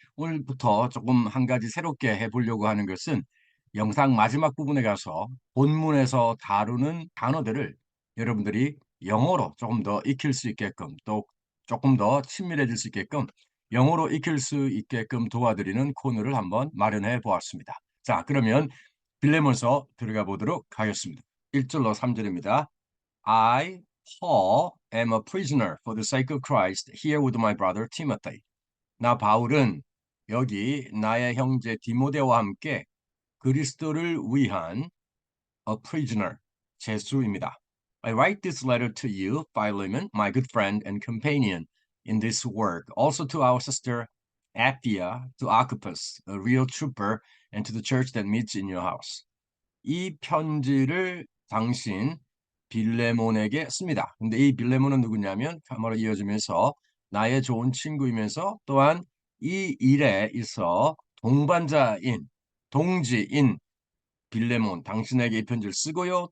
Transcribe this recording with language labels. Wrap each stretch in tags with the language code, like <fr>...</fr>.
<ko>오늘부터 조금 한 가지 새롭게 해보려고 하는 것은 영상 마지막 부분에 가서 본문에서 다루는 단어들을 여러분들이 영어로 조금 더 익힐 수 있게끔, 또 조금 더 친밀해질 수 있게끔 영어로 익힐 수 있게끔 도와드리는 코너를 한번 마련해 보았습니다. 자, 그러면 빌레몬서 들어가 보도록 하겠습니다. 1절로 3절입니다.</ko> <en>I, Paul, am a prisoner for the sake of Christ here with my brother Timothy.</en> <ko>나 바울은 여기 나의 형제 디모데와 함께 그리스도를 위한</ko> <en>a prisoner,</en> <ko>죄수입니다.</ko> <en>I write this letter to you, Philemon, my good friend and companion in this work, also to our sister Apphia, to Archippus, a real trooper, and to the church that meets in your house.</en> <ko>이 편지를 당신 빌레몬에게 씁니다. 근데 이 빌레몬은 누구냐면 가마로 이어지면서 나의 좋은 친구이면서 또한 이 일에 있어 동반자인 동지인 빌레몬 당신에게 이 편지를 쓰고요.</ko>